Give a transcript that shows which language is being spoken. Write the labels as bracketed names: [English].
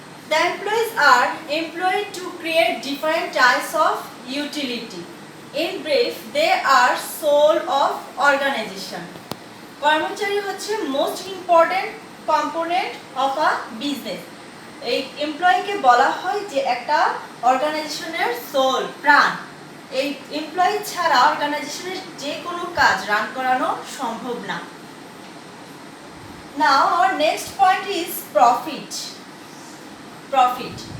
[English] The employees are employed to create different types of utility. In brief, they are soul of organization. [Bangla] কর্মচারী হচ্ছে [English] most important component of a business. [Bangla] এই এমপ্লয়িকে বলা হয় যে একটা অর্গানাইজেশনের সোল, প্রাণ। এই এমপ্লয়ি ছাড়া অর্গানাইজেশনের যে কোনো কাজ রান করানো সম্ভব না। [English] Now our next point is profit. Profit.